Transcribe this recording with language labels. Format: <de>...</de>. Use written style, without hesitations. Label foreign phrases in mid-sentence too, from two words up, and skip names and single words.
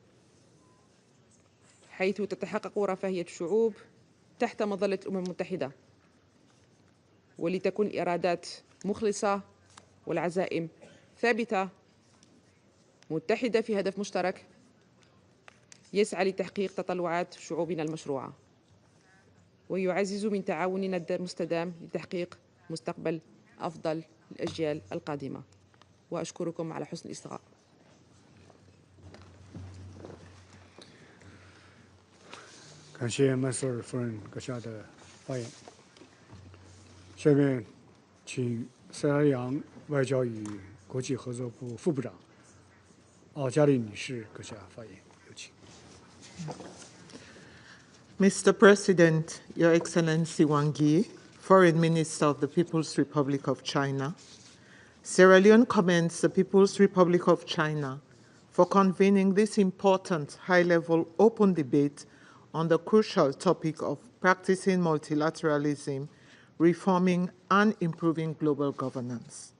<ar>حيث تتحقق رفاهية الشعوب تحت مظلة الأمم المتحدة، ولتكون الإرادات مخلصة والعزائم ثابتة متحدة في هدف مشترك يسعى لتحقيق تطلعات شعوبنا المشروعة، ويعزز من تعاوننا المستدام لتحقيق مستقبل أفضل الأجيال القادمة. وأشكركم على حسن الاستماع.</ar> <zh>感谢曼苏尔夫人阁下的发言。下面，请塞拉利昂外交与国际合作部副部长奥加利女士阁下发言，有请。</zh> <en>Mr. President, Your Excellency Wang Yi, Foreign Minister of the People's Republic of China, Sierra Leone commends the People's Republic of China for convening this important high-level open debate on the crucial topic of practicing multilateralism, reforming and improving global governance.</en>